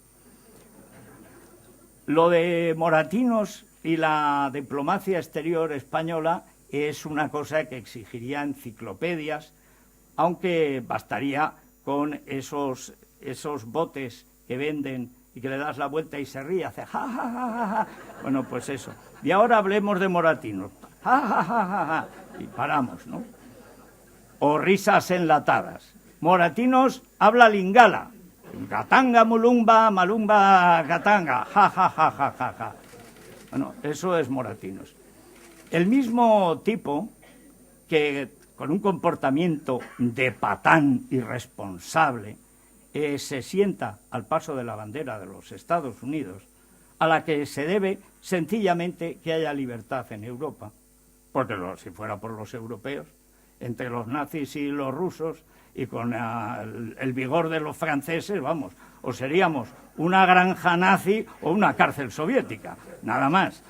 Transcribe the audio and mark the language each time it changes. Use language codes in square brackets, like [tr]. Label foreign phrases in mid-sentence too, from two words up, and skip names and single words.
[es] Lo de Moratinos y la diplomacia exterior española es una cosa que exigiría enciclopedias, aunque bastaría con esos botes que venden y que le das la vuelta y se ríe, hace ja, ja, ja, ja, ja. Bueno, pues eso. Y ahora hablemos de Moratinos. Ja, ja, ja, ja, ja. Y paramos, ¿no? O risas enlatadas. Moratinos habla lingala. Gatanga, mulumba, malumba, gatanga. Ja, ja, ja, ja, ja, ja. Bueno, eso es Moratinos. El mismo tipo que con un comportamiento de patán irresponsable se sienta al paso de la bandera de los Estados Unidos, a la que se debe sencillamente que haya libertad en Europa, porque si fuera por los europeos, entre los nazis y los rusos, y con el vigor de los franceses, vamos, o seríamos una granja nazi o una cárcel soviética, nada más.